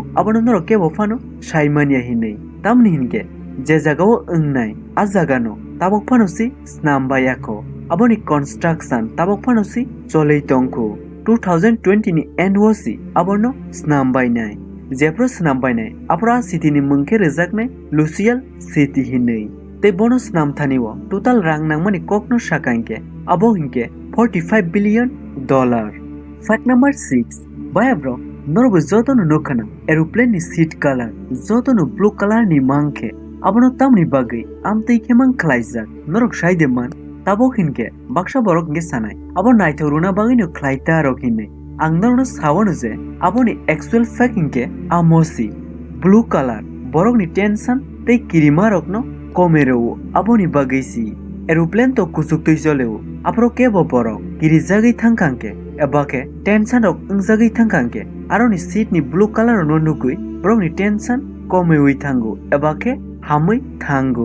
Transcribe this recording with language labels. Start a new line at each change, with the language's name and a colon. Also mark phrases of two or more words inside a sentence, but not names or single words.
Kok Borok: abono norok kebo fano saimania hinei tamni hinke je jagao ungnai a jagano tabok phanosi snambayako aboni construction tabok phanosi cholei tongko 2020 ni end hosi abono snambainai jepro snambainai apra city ni mungke rejaknai Lucial City hinei te bonus nam thaniwo total rang nangmani kokno sakangke abo hinke $45 billion.
English: Fact number 6
Kok Borok: Bayabro norbo jotono nokana aeroplane ni
English: seat color
Kok Borok: jotono
English: blue color
Kok Borok: ni mangke abono tamni bagai amtei khemang khlaijak norok shaideman tabok hinke baksha borok nge sanai abo naithoruna bagai no khlaita rokine ang norno sawanu je aboni
English: actual fact
Kok Borok: hinke amosi
English: blue color
Kok Borok: borok ni tension tei kirima rokno komero aboni bagai si aeroplane to kusuk tei joleu apro kebo borok kiri jagai thangkangke ebake tension rok ungjagai thangkangke aroni seat ni blue color no nukui borok ni tension komeui thango ebake hamui thango.